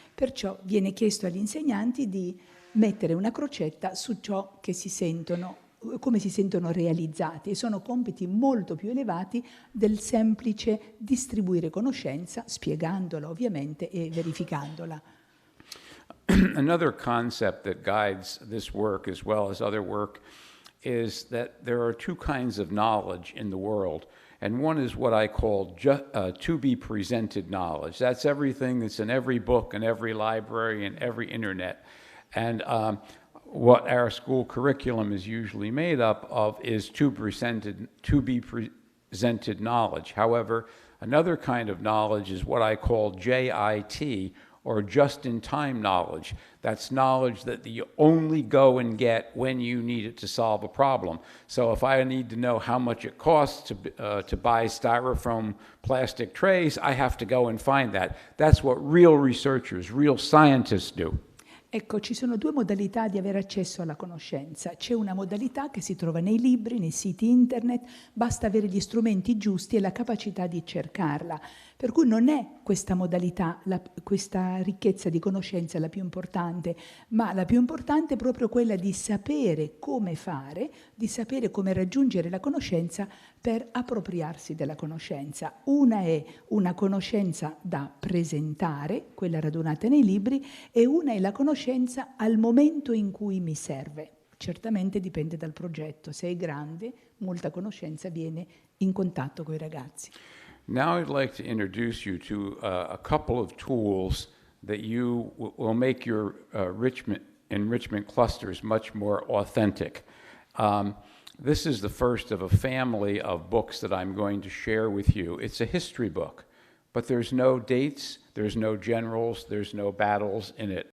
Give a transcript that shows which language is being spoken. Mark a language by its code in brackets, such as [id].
[it] Perciò viene chiesto agli insegnanti di mettere una crocetta su ciò che si sentono, come si sentono realizzati, e sono compiti molto più elevati del semplice distribuire conoscenza, spiegandola ovviamente e verificandola. [en] Another concept that guides this work as well as other work is that there are 2 kinds of knowledge in the world. And one is what I call to be presented knowledge. That's everything that's in every book and every library and every internet. And what our school curriculum is usually made up of is to be presented knowledge. However, another kind of knowledge is what I call G.A.T.E, or just-in-time knowledge. That's knowledge that you only go and get when you need it to solve a problem. So if I need to know how much it costs to buy styrofoam plastic trays, I have to go and find that. That's what real researchers, real scientists do. [it] Ecco, ci sono 2 modalità di avere accesso alla conoscenza. C'è una modalità che si trova nei libri, nei siti internet, basta avere gli strumenti giusti e la capacità di cercarla. Per cui non è questa modalità, questa ricchezza di conoscenza la più importante, ma la più importante è proprio quella di sapere come fare, di sapere come raggiungere la conoscenza per appropriarsi della conoscenza. Una è una conoscenza da presentare, quella radunata nei libri, e una è la conoscenza al momento in cui mi serve. Certamente dipende dal progetto. Se è grande, molta conoscenza viene in contatto con i ragazzi. [en] Now I'd like to introduce you to a couple of tools that you will make your enrichment clusters much more authentic. This is the first of a family of books that I'm going to share with you. It's a history book, but there's no dates, there's no generals, there's no battles in it.